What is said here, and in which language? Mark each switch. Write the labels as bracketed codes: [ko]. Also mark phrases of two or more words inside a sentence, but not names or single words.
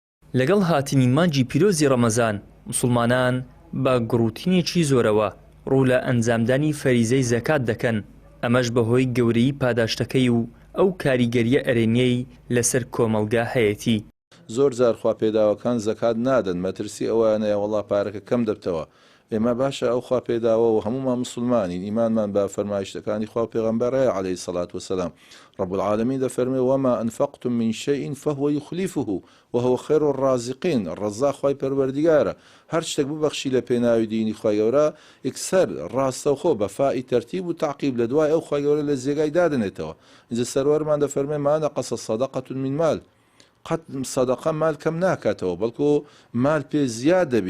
[ckb] لەگەڵ هاتنی مانجی پیرۆزی ڕەمەزان موسڵمانان بە گڕوتینێکی زۆرەوە ڕوو لە ئەنجامدانی فەریزەی زەکات دەکەن، ئەمەش بەهۆی گەورەی پاداشتەکەی و ئەو کاریگەریە ئەرێنیەی لەسەر کۆمەلگا هەیەتی. زۆر جار خواپێداوەکان زەکات نادەن، مەترسی ئەوانەیە وەڵا پارەکە کەم دەبتەوە. ئێمە باشە ئەو خواپێداوە و هەمومان مسلمانین، ئیمانمان بە فەرمایشتەکانی خوا پێغەمبەرە [ar] عەلەیهی سەڵات وسەلام. رب العالمین دەفەرمێ وما أنفقتم من شيء فهو يخلفه وهو خير الرازقين. [ckb] ڕەزاق خوای پەروەردیگارە، هەر شتێک ببەخشی لە پێناوی دینی خوای گەورە یەکسەر ڕاستەوخۆ [ar] بەفای تەرتیب و تعقیب [ckb] لە دوای ئەو خوای گەورە لە جێگای دادنێتەوە. اینجا سەروەرمان دەفەرمێ [ar] ما نەقەسە صەدەقەة من مال، [ckb] قەت سەدەقە مال کەم ناکاتەوە، بەڵکو مال پێ زیاد دەبی.